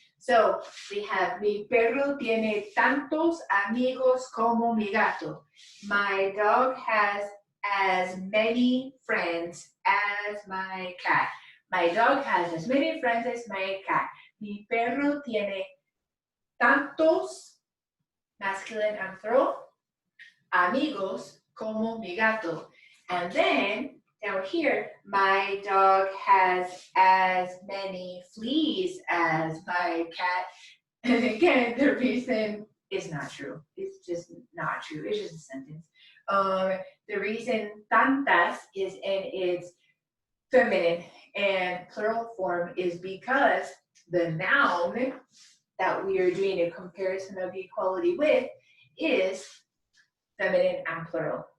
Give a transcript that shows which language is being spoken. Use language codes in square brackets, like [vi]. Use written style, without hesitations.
[en] So we have, [es] mi perro tiene tantos amigos como mi gato. [en] My dog has as many friends as my cat. My dog has as many friends as my cat. [es] Mi perro tiene tantos, [en] masculine and plural, [es] amigos como mi gato. [en] And then down here, my dog has as many fleas as my cat. And again, the reason is not true. It's just not true. It's just a sentence. The reason tantas is in its feminine and plural form is because the noun that we are doing a comparison of equality with is feminine and plural.